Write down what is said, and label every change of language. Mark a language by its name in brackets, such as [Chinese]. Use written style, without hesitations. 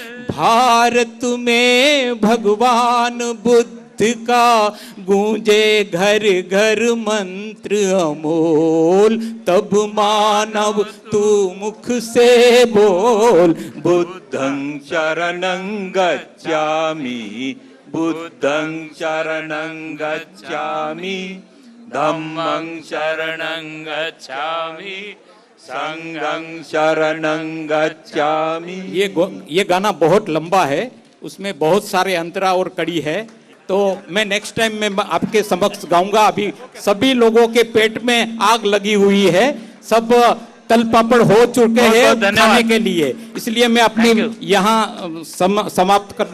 [Hindi] भारत में भगवान बुद्ध का, गूंजे घर घर मंत्र अमोल, तब मानव तू मुख से बोल। [Pali] बुद्धं शरणं गच्छामि, बुद्धं शरणं गच्छामि, धम्मं शरणं गच्छामि, संघं शरणं गच्छामि। [Hindi] ये गाना बहुत लंबा है, उसमें बहुत सारे अंतरा और कड़ी है, तो मैं नेक्स्ट टाइम में आपके समक्ष गाऊंगा। अभी सभी लोगों के पेट में आग लगी हुई है, सब तल पापड़ हो चुके हैं खाने के लिए, इसलिए मैं अपनी यहाँ समाप्त कर।